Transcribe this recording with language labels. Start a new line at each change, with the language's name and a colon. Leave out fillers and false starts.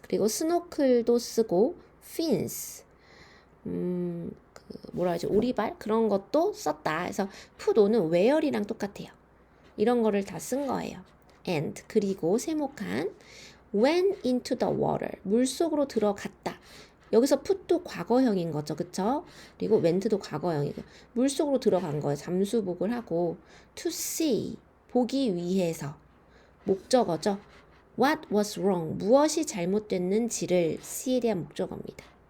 Korean: 그리고 스노클도 쓰고 fins. 뭐라 하죠? 오리발 그런 것도 썼다. 그래서 put on은 wear이랑 똑같아요. 이런 거를 다 쓴 거예요.
English: And
Korean: 그리고 세모칸
English: went into the water.
Korean: 물 속으로 들어갔다. 여기서 put도 과거형인 거죠. 그쵸? 그리고 went도 과거형이고 물 속으로 들어간 거예요. 잠수복을 하고
English: to see
Korean: 보기 위해서 목적어죠.
English: What was wrong?
Korean: 무엇이 잘못됐는지를 see에 대한 목적어입니다.